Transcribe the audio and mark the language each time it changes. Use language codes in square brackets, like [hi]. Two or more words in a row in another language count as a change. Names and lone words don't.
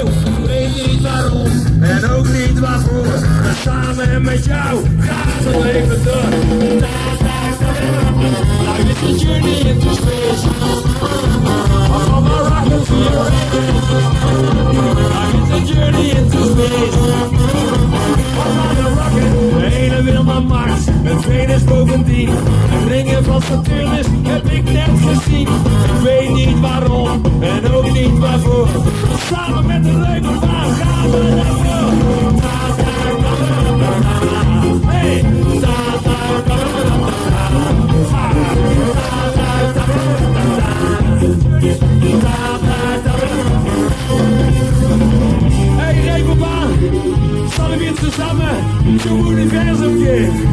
[nl] Ik weet niet waarom en ook niet waarvoor, maar samen met jou gaat het leven door. [en] Life is a journey into space. From a rocket to your life is a journey into space. From a rocket, [nl] de ene wil naar Mars, met Venus bovendien. De ringen van Saturnus heb ik net gezien. Ik weet niet waarom en ook niet waarvoor. Samen met de Reeperbahn gaan we ervoor. [de] Hey, hey Reeperbahn, sollen wir zusammen zum Universum gehen?